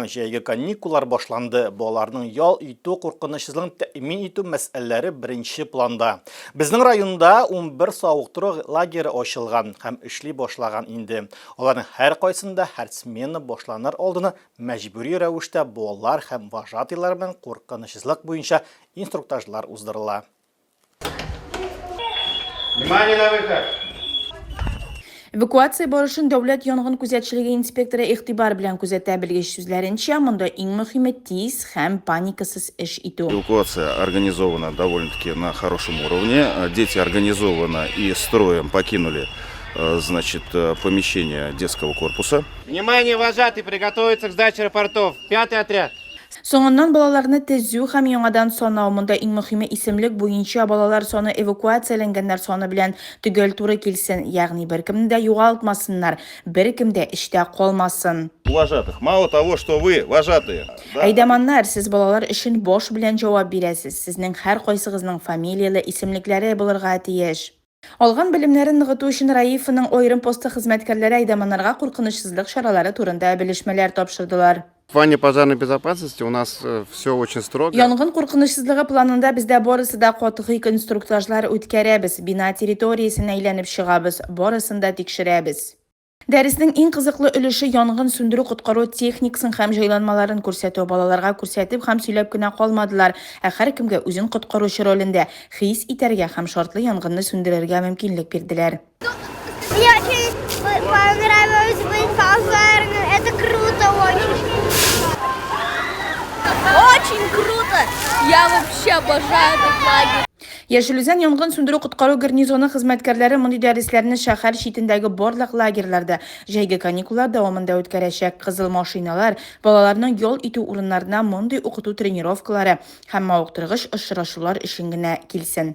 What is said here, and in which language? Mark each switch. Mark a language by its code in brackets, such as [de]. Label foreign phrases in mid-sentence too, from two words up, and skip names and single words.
[tt] Җәйге каникуллар башланды. Балаларның ял итү куркынычсызлыгын тәэмин итү мәсьәләләре беренче планда. Безнең районда 11 сауыктыру лагере ачылган һәм эшли башлаган инде. Аларның һәр кайсында һәр смена башланыр алдына мәҗбүри рәвештә балалар һәм вожатыйлар белән куркынычсызлык буенча инструктажлар уздырыла. [ru] Внимание на выход! [tt] Эвакуация барышын дәүләт янгын күзәтчелеге инспекторы игътибар белән күзәтә, белгеч сүзләренчә, монда иң мөһиме тиз һәм паникасыз эш итү. [ru] Эвакуация организована довольно-таки на хорошем уровне. Дети организованно и строем покинули, значит, помещение детского корпуса. Внимание, вожатый, приготовиться к сдаче рапортов. 5-й отряд. [tt] Соңыннан балаларны тезү һәм яңадан санау, монда иң мөһиме исемлек буенча балалар саны эвакуацияләнгәннәр саны белән төгәл туры килсен, ягъни беркемне дә югалтмасыннар, беркем дә эштә калмасын. [ru] Вожатых. Мало того, что вы вожатые. [tt] Әйдәманнар, сез балалар өчен баш белән җавап бирәсез. Сезнең һәр кайсыгызның фамилияле исемлекләре булырга тиеш. Алган белемнәрен ныгыту өчен Раифның аерым посты хезмәткәрләре әйдәманнарга куркынычсызлык чаралары турында белешмәләр тапшырдылар. [ru] В плане пожарной безопасности у нас все очень строго. [tt] Янгын куркынычсызлыгы планында бездә барысы да катгый инструктажлар үткәрәбез. Бина территориясен әйләнеп чыгабыз, барысын да тикшерәбез. Дәреснең иң кызыклы өлеше янгын сүндерү коткару техникасын һәм җайланмаларын күрсәтү. Балаларга күрсәтеп һәм сөйләп кенә калмадылар, ә һәркемгә үзен коткаручы ролендә хис итәргә һәм шартлы янгынны сүндерергә мөмкинлек бирделәр. [ru] Мне очень понравилось быть пожарным. Это круто очень. очень круто. Я вообще обожаю этот лагерь. [tt] Яшелүзән янгын сүндерү коткару гарнизоны хезмәткәрләре мондый дәресләрне шәһәр читендәге барлык лагерьларда җәйге каникуллар дәвамында үткәрәчәк. Кызыл машиналар балаларның ял итү урыннарына мондый укыту тренировкалары һәм мавыктыргыч очрашулар өчен генә килсен.